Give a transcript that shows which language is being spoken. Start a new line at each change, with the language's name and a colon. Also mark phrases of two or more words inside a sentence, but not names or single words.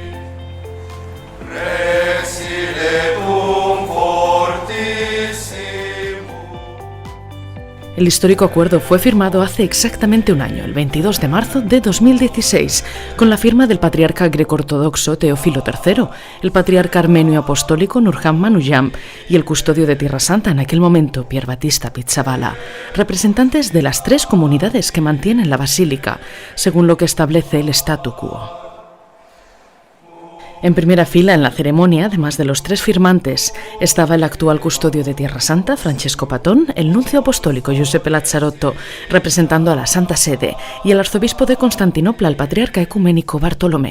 Spanish: El histórico acuerdo fue firmado hace exactamente un año, el 22 de marzo de 2016, con la firma del patriarca greco-ortodoxo Teófilo III, el patriarca armenio apostólico Nurhan Manujam y el custodio de Tierra Santa en aquel momento, Pier Battista Pizzaballa, representantes de las 3 comunidades que mantienen la basílica, según lo que establece el statu quo. En primera fila en la ceremonia, además de los 3 firmantes, estaba el actual custodio de Tierra Santa, Francesco Patón, el nuncio apostólico Giuseppe Lazzarotto, representando a la Santa Sede, y el arzobispo de Constantinopla, el patriarca ecuménico Bartolomé.